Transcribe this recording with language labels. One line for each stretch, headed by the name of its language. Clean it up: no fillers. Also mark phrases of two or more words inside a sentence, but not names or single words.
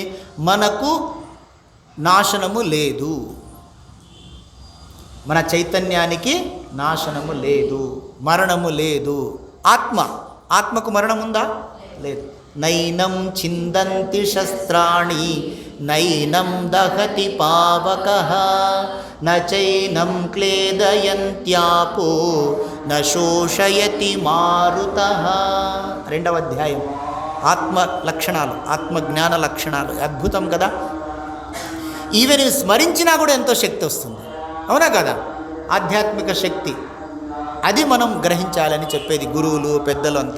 Telugu: మనకు నాశనము లేదు, మన చైతన్యానికి నాశనము లేదు, మరణము లేదు. ఆత్మకు మరణం ఉందా? లేదు.
Sanskrit: నైనం చిందంతి శస్త్రాణి నైనం దహతి పావకః నచైనం క్లేదయంత్యాపో న శోషయతి మారుతః.
Telugu: 2వ అధ్యాయం. ఆత్మ లక్షణాలు, ఆత్మజ్ఞాన లక్షణాలు. అద్భుతం కదా. ఈవెన్ స్మరించినా కూడా ఎంతో శక్తి వస్తుంది. అవునా కదా? ఆధ్యాత్మిక శక్తి. అది మనం గ్రహించాలని చెప్పేది గురువులు పెద్దలు అంతా.